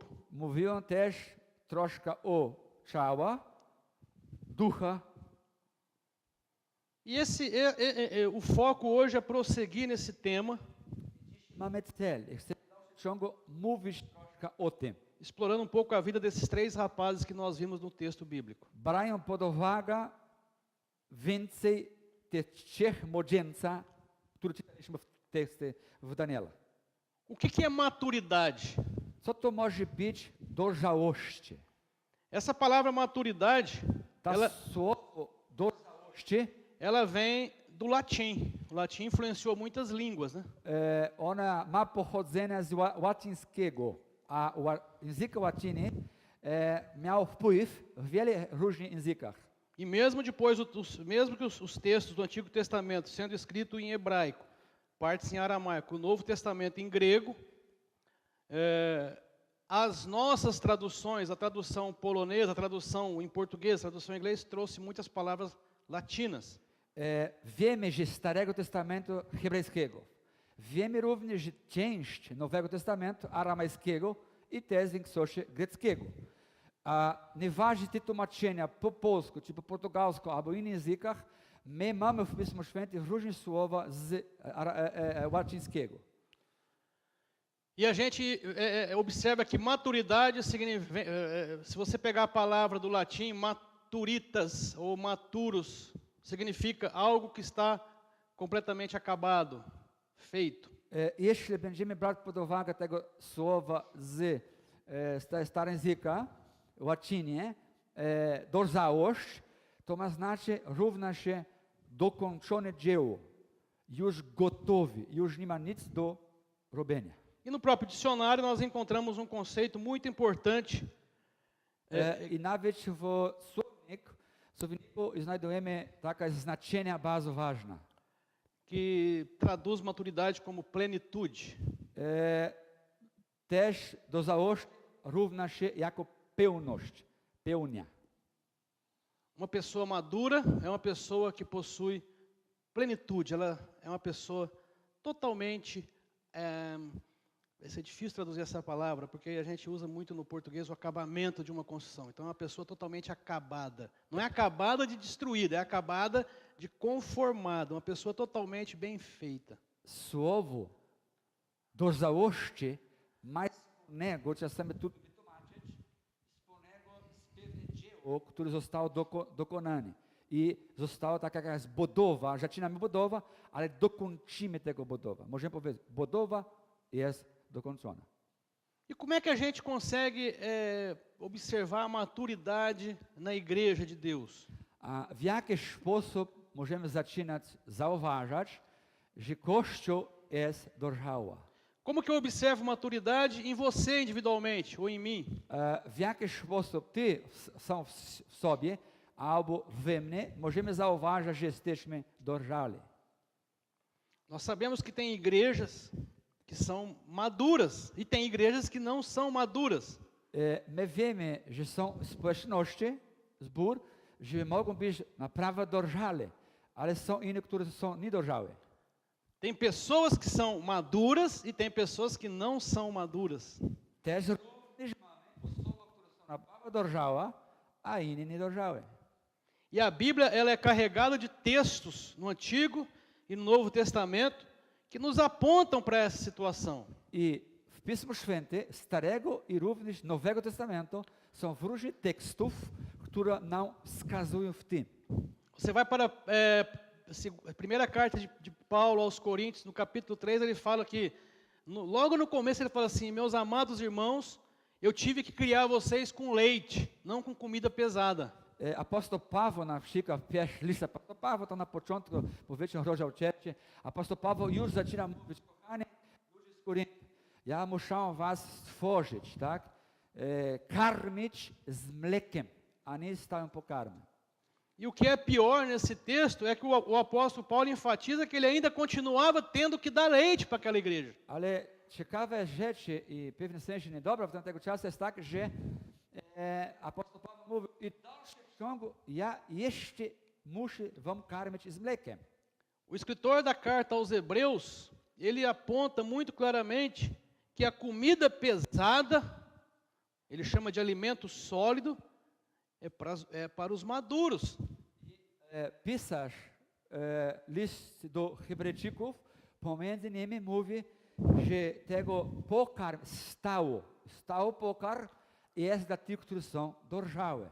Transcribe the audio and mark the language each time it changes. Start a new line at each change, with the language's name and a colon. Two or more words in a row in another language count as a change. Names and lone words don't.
Polish: Mówiłem też troszkę o ciała, ducha.
Portuguese: E o foco hoje é prosseguir nesse tema,
Polish: Mamy cel. Chcemy w ciągu mówić troszkę o tym.
Portuguese: explorando um pouco a vida desses 3 rapazes que nós vimos no texto bíblico.
Polish: Brałem pod uwagę więcej tych 3 młodzieńca, które czytaliśmy w tekście w Daniela.
Portuguese: O que é maturidade?
Polish: Co to może być dojrzałości?
Portuguese: Essa palavra maturidade,
Polish: Ta słowo dojrzałości,
Portuguese: ela vem do latim. O latim influenciou muitas línguas, né?
Polish: ona ma pochodzenie z łacińskiego, a język łaciny miał wpływ w wielu różnych językach.
Portuguese: E mesmo depois, mesmo que os textos do Antigo Testamento sendo escritos em hebraico, partes em aramaico, o Novo Testamento em grego, As nossas traduções, a tradução polonesa, a tradução em português, a tradução em inglês, trouxe muitas palavras latinas.
Polish: Wiemy ze Starego Testamentu hebrajskiego. Wiemy również część Nowego Testamentu aramejskiego i też większość greckiego. A nieważne tłumaczenia po polsku, czy po portugalsku, albo innych językach, my mamy w Pismo Świętym różne słowa z łacińskiego.
Portuguese: E a gente observa que maturidade significa, se você pegar a palavra do latim, maturitas ou maturos, significa algo que está completamente acabado, feito.
Polish: Jeśli będziemy brać pod uwagę tego słowa z starożytnego, łacinie, dojrzałość, to ma znaczy równa się dokończone dzieło, już gotowy, już nie ma nic do robienia.
Portuguese: E no próprio dicionário nós encontramos conceito muito importante.
Polish: I nawet w słowniku znajdujemy takie znaczenia bardzo ważne.
Portuguese: Que traduz maturidade como plenitude.
Polish: Też dojrzałość równa się jako pełność, pełnia.
Portuguese: Uma pessoa madura é uma pessoa que possui plenitude. Ela é uma pessoa totalmente... vai ser difícil traduzir essa palavra, porque a gente usa muito no português o acabamento de uma construção. Então é uma pessoa totalmente acabada. Não é acabada de destruída, é acabada de conformada. Uma pessoa totalmente bem feita.
Polish: Słowo dojrzałości ma wspólnego, czasami trudno wytłumaczyć, wspólnego z pewnym dziełem, które zostało dokonane. I została taka jakaś budowa, zaczynamy budowę, ale dokończymy tego budowę. Możemy powiedzieć, budowa jest dokończona.
Portuguese: E como é que a gente consegue observar a maturidade na igreja de Deus?
Polish: A w jaki sposób możemy zaczynać zauważać, że Kościół jest dojrzały?
Portuguese: Como que eu observo maturidade em você individualmente ou em mim?
Polish: W jaki sposób ty sam w sobie albo we mnie możemy zauważyć, że jesteśmy dojrzali?
Portuguese: Nós sabemos que tem igrejas que são maduras e tem igrejas que não são maduras.
Polish: My wiemy, że są społeczności, zbór, że mogą być naprawdę dojrzale, ale są inne, które są niedojrzałe.
Portuguese: Tem pessoas que são maduras e tem pessoas que não são maduras.
Polish: Też również mamy osoby, które są naprawdę dojrzałe, a inne niedojrzałe.
Portuguese: E a Bíblia ela é carregada de textos no Antigo e no Novo Testamento que nos apontam para essa situação.
Polish: I w Pismo Święte Starego i również Nowego Testamentu są różne tekstów, które nam wskazują w tym.
Portuguese: Você vai para a primeira carta de Paulo aos Coríntios, no capítulo 3, ele fala que, logo no começo ele fala assim, meus amados irmãos, eu tive que criar vocês com leite, não com comida pesada.
Polish: Apostol Paweł na przykład, pierwszy list apostoła Pawła, to na początku, powiedzmy, rozdział 3, apostoł Paweł już zaczyna mówić, kochani ludzie z Koryntu, ja muszę was stworzyć, tak? Karmić z mlekiem, a nie z stałym pokarmem.
Portuguese: E o que é pior nesse texto é que o apóstolo Paulo enfatiza que ele ainda continuava tendo que dar leite para aquela igreja.
Polish: Ale ciekawe rzeczy i w pewnym sensie niedobre w tamtego czasu jest tak, że apostoł Paweł mówił, i w dalszym ciągu ja jeszcze muszę wam karmić z mlekiem.
Portuguese: O escritor da carta aos Hebreus, ele aponta muito claramente que a comida pesada, ele chama de alimento sólido, é para os maduros.
Polish: Pisarz list do Hebrajczyków pomiędzy nimi mówi, że tego pokarm stały pokarm jest dla tych, którzy są dojrzałe.